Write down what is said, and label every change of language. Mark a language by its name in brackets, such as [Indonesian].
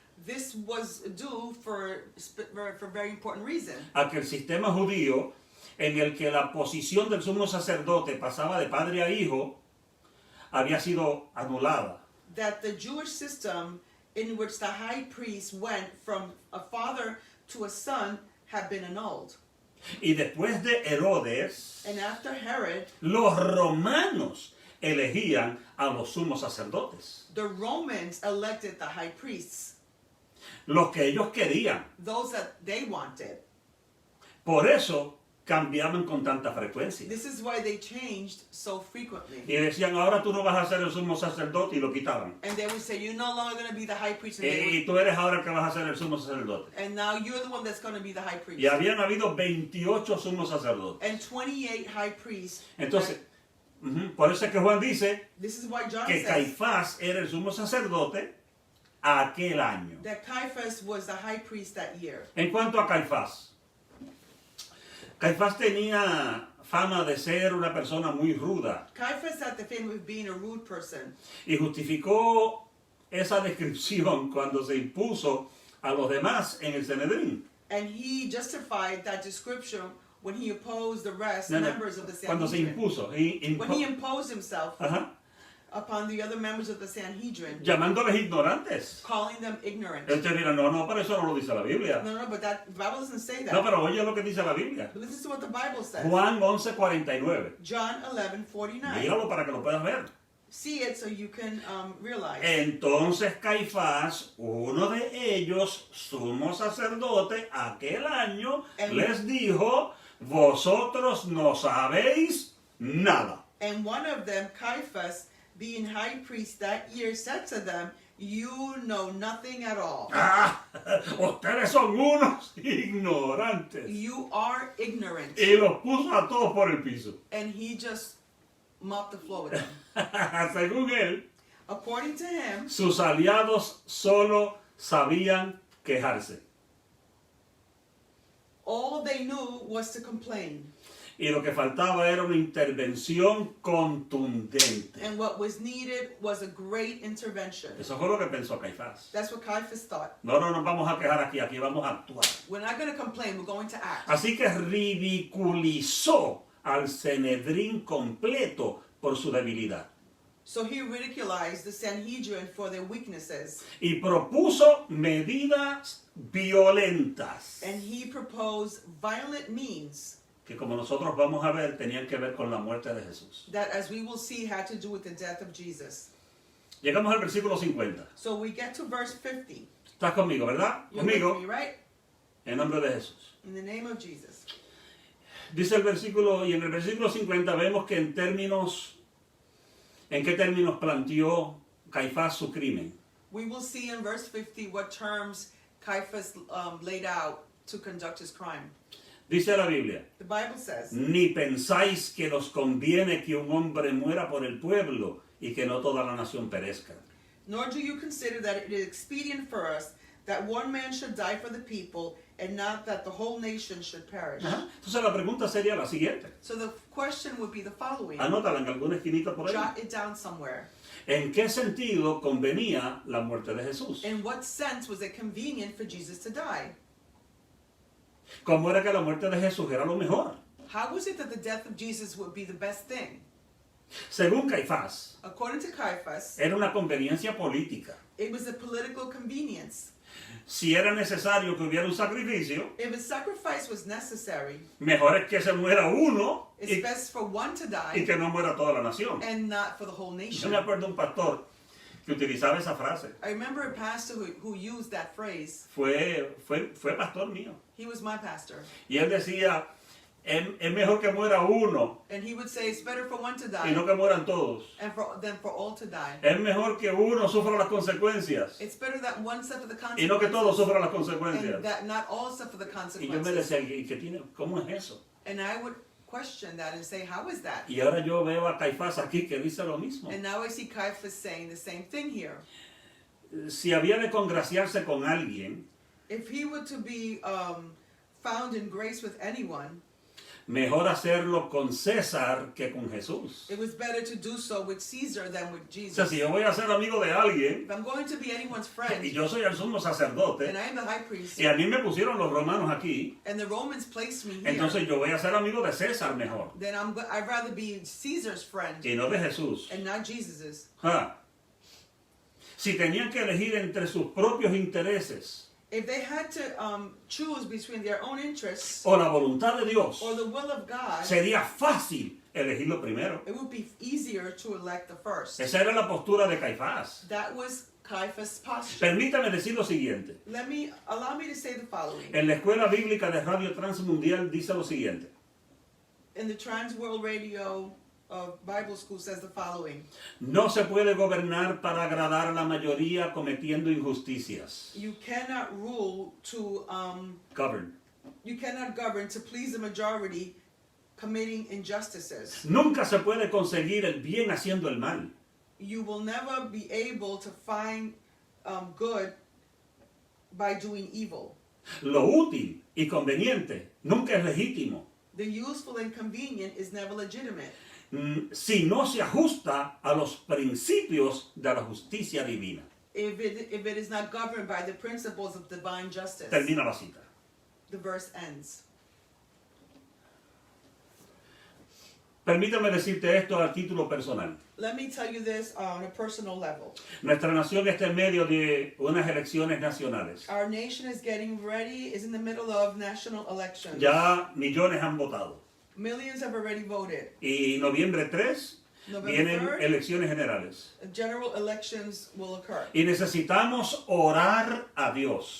[English] This was due for a very important reason. [Spanish] a que el sistema judío en el que la posición del sumo sacerdote pasaba de padre a hijo había sido anulada. [English] That the Jewish system in which the high priest went from a father to a son had been annulled. [Spanish] Y después de Herodes, [English] And after Herod, [Spanish] los romanos elegían a los sumos sacerdotes, [English] the Romans elected the high priests, [Spanish] los que ellos querían. [English] those that they wanted. [Spanish] Por eso cambiaban con tanta frecuencia. [English] This is why they changed so frequently. [Spanish] Y decían, ahora tú no vas a ser el sumo sacerdote, y lo quitaban. [English] And they would say, you're no longer going to be the high priest, and, they [Spanish] Y tú eres ahora el que vas a ser el sumo sacerdote. [English] and now you're the one that's going to be the high priest. [Spanish] Y habían habido 28 sumos sacerdotes. [English] And 28 high priests. [Spanish] Entonces, por eso es que Juan dice [English] This is why John [Spanish] que [English] says [Spanish] Caifás era el sumo sacerdote aquel año. [English] that Caiaphas was the high priest that year. [Spanish] En cuanto a Caifás, Caifás tenía fama de ser una persona muy ruda [English] Caiaphas had the fame of being a rude person. [Spanish] y justificó esa descripción cuando se impuso a los demás en el Sanedrín. [English] And he justified that description when he opposed the rest, [Spanish] No, no, [English] members of the [Spanish] cuando se [English] Sanhedrin. [Spanish] impuso, [English] When he imposed himself Ajá, upon the other members of the Sanhedrin, [Spanish] llamándoles ignorantes. [English] calling them ignorant. [Spanish] Entonces dirán, no, pero eso no lo dice la Biblia. [English] No, but the Bible doesn't say that. [Spanish] No, pero oye lo que dice la Biblia. [English] But listen to what the Bible says. [Spanish] Juan 11:49. [English] John 11:49. [Spanish] Míralo para que lo puedas ver. [English] See it so you can realize. [Spanish] Entonces Caifás, uno de ellos, sumo sacerdote, aquel año, les dijo, vosotros no sabéis nada. [English] And one of them, Caiaphas, being high priest that year, said to them, you know nothing at all. [Spanish] Ah, ustedes son unos ignorantes. [English] You are ignorant. [Spanish] Y los puso a todos por el piso. [English] And he just mopped the floor with them. [Spanish] Según él, [English] According to him, [Spanish] sus aliados solo sabían quejarse. [English] all they knew was to complain. [Spanish] Y lo que faltaba era una intervención contundente. [English] And what was needed was a great intervention. [Spanish] Eso fue lo que pensó Caifás. [English] That's what Caiaphas thought. [Spanish] No nos vamos a quejar aquí vamos a actuar. [English] We're not going to complain, we're going to act. [Spanish] Así que ridiculizó al Sanedrín completo por su debilidad. [English] So he ridiculized the Sanhedrin for their weaknesses. [Spanish] Y propuso medidas violentas [English] And he proposed violent means [Spanish] que, como nosotros vamos a ver, tenían que ver con la muerte de Jesús. [English] that, as we will see, had to do with the death of Jesus. [Spanish] Llegamos al versículo 50. [English] So we get to verse 50. [Spanish] ¿Estás conmigo, verdad? [English] You're with me, right? [Spanish] en nombre de Jesús. [English] In the name of Jesus. [Spanish] Dice el versículo, y en el versículo 50 vemos que ¿en qué términos planteó Caifás su crimen? [English] We will see in verse 50 what terms Caiaphas laid out to conduct his crime. [Spanish] Dice la Biblia, [English] The Bible says, [Spanish] ni pensáis que nos conviene que un hombre muera por el pueblo y que no toda la nación perezca. [English] nor do you consider that it is expedient for us that one man should die for the people and not that the whole nation should perish. Ajá. [Spanish] Entonces la pregunta sería la siguiente. [English] So the question would be the following. [Spanish] Anótala en alguna esquinita por ahí. [English] Jot it down somewhere. [Spanish] ¿En qué sentido convenía la muerte de Jesús? [English] In what sense was it convenient for Jesus to die? [Spanish] ¿Cómo era que la muerte de Jesús era lo mejor? [English] How was it that the death of Jesus would be the best thing? [Spanish] Según Caifás, [English] According to Caiaphas, [Spanish] era una conveniencia política. [English] it was a political convenience. [Spanish] Si era necesario que hubiera un sacrificio, [English] If a sacrifice was necessary, [Spanish] mejor es que se muera uno [English] it's [Spanish] y [English] best for one to die [Spanish] que no muera toda la nación. [English] and not for the whole [Spanish] Yo [English] nation. [Spanish] me acuerdo de un pastor que utilizaba esa frase. [English] I remember a pastor who used that phrase. [Spanish] Fue pastor mío. [English] He was my pastor. [Spanish] Y él decía, es mejor que muera uno [English] And he would say it's better for one to [Spanish] y no que mueran todos. [English] than for all to die. [Spanish] Es mejor que uno sufra las consecuencias [English] It's better that one suffer the [Spanish] y no que todos sufran las consecuencias. [English] and that not all suffer the [Spanish] Y yo me [English] consequences. [Spanish] decía, ¿y qué tiene? ¿Cómo es eso? [English] And I would question that and say, how is that? [Spanish] Y ahora yo veo a Caifás aquí que dice lo mismo. [English] And now I see Caiaphas saying the same thing here. [Spanish] Si había de congraciarse con alguien, [English] If he were to be found in grace with anyone, [Spanish] mejor hacerlo con César que con Jesús. [English] it was better to do so with Caesar than with [Spanish] O sea, [English] Jesus. [Spanish] si yo voy a ser amigo de alguien [English] If I'm going to be anyone's friend, [Spanish] y yo soy el sumo sacerdote [English] and I am the high priest, [Spanish] y a mí me pusieron los romanos aquí, [English] and the Romans placed me here, [Spanish] entonces yo voy a ser amigo de César mejor [English] then I'd rather be Caesar's friend [Spanish] y no de Jesús. [English] and not Jesus's. Ah. [Spanish] Si tenían que elegir entre sus propios intereses [English] If they had to choose between their own interests [Spanish] o la voluntad de Dios, [English] or the will of God, [Spanish] sería fácil elegir lo primero. [English] it would be easier to elect the first. [Spanish] Esa era la postura de Caifás. [English] That was Caiaphas' posture. [Spanish] Permítame decir lo siguiente. [English] Allow me to say the following. [Spanish] En la Escuela Bíblica de Radio Transmundial dice lo siguiente. [English] in the Trans World Radio Bible School says the following. [Spanish] No se puede gobernar para agradar a la mayoría cometiendo injusticias. [English] You cannot rule to Govern. you cannot govern to please the majority committing injustices. [Spanish] Nunca se puede conseguir el bien haciendo el mal. [English] You will never be able to find good by doing evil. [Spanish] Lo útil y conveniente nunca es legítimo [English] The useful and convenient is never legitimate [Spanish] si no se ajusta a los principios de la justicia divina. [English] if it is not governed by the principles of divine justice. [Spanish] Termina la cita. [English] The verse ends. [Spanish] Permítame decirte esto a título personal. [English] Let me tell you this on a personal level. [Spanish] Nuestra nación está en medio de unas elecciones nacionales. [English] Our nation is in the middle of national elections. [Spanish] Ya millones han votado. [English] Millions have already voted. [Spanish] Y noviembre 3 [English] November [Spanish] vienen [English] 3rd, [Spanish] elecciones generales. [English] general elections will occur. [Spanish] Y necesitamos orar a Dios